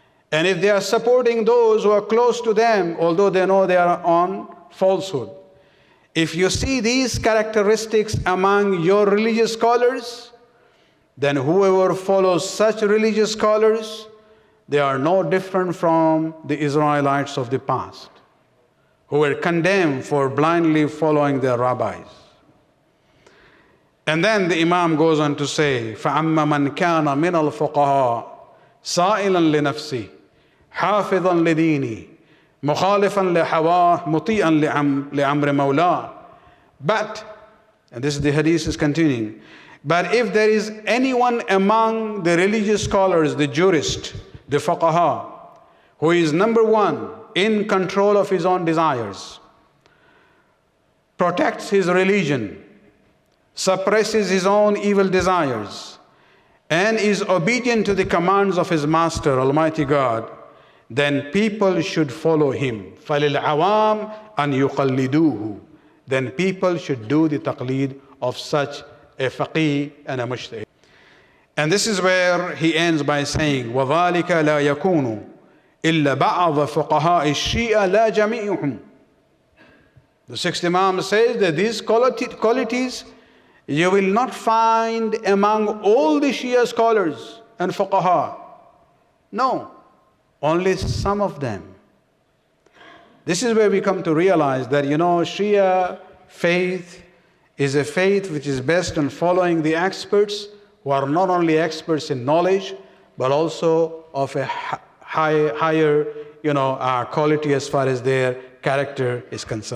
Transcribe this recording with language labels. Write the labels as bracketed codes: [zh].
[en] And if they are supporting those who are close to them, although they know they are on falsehood, if you see these characteristics among your religious scholars, then whoever follows such religious scholars, they are no different from the Israelites of the past, who were condemned for blindly following their rabbis. And then the Imam goes on to say, [ar] فَأَمَّا مَنْ كَانَ مِنَ الْفُقَهَاءِ سَائِلًا لِنَفْسِهِ حافظا لديني مخالفا لهواه مطيعا لأمر مولاه. [en] But, and this is the hadith is continuing, but if there is anyone among the religious scholars, the jurists, the fuqaha, who is number one in control of his own desires, protects his religion, suppresses his own evil desires, and is obedient to the commands of his master, Almighty God, then people should follow him. [ar] فَلِلْعَوَامِ أَنْ يُقَلِّدُوهُ. [en] Then people should do the taqleed of such a faqih and a mujtahid. And this is where he ends by saying, [ar] وَذَلِكَ لَا يَكُونُ إِلَّا بَعْضَ فُقَهَاءِ الشِّيَا لَا جَمِيعُهُمْ. [en] The sixth Imam says that these qualities you will not find among all the Shia scholars and fuqaha. No, only some of them. This is where we come to realize that, Shia faith is a faith which is based on following the experts who are not only experts in knowledge, but also of a higher, quality as far as their character is concerned.